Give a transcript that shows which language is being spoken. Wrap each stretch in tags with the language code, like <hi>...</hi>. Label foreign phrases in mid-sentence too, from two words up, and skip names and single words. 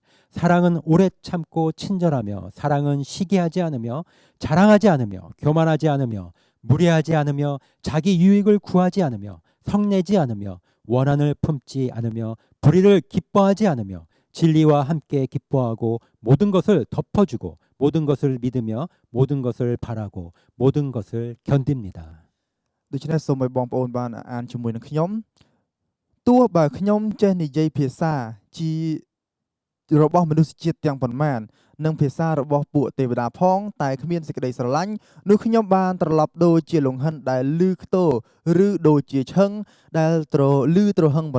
<ko>사랑은 오래 참고 친절하며 사랑은 시기하지 않으며 자랑하지 않으며 교만하지 않으며 무례하지 않으며 자기 유익을 구하지 않으며 성내지 않으며 원한을 품지 않으며 불의를 기뻐하지 않으며 진리와 함께 기뻐하고 모든 것을 덮어주고 모든 것을 믿으며 모든 것을 바라고 모든 것을 견딥니다.</ko> <km>ដូច្នេះសូមឲ្យបងប្អូនបានអានជាមួយនឹងខ្ញុំទោះបើខ្ញុំចេះនិយាយភាសាជារបស់មនុស្សជាតិទាំងប៉ុន្មាននិងភាសារបស់ពួកទេវតាផងតែគ្មានសេចក្តីស្រឡាញ់នោះខ្ញុំបានត្រឡប់ដូចជាលង្ហិនដែលលឺខ្ទរឬដូចជាឈឹងដែលលឺទ្រហឹងប៉ុ</km>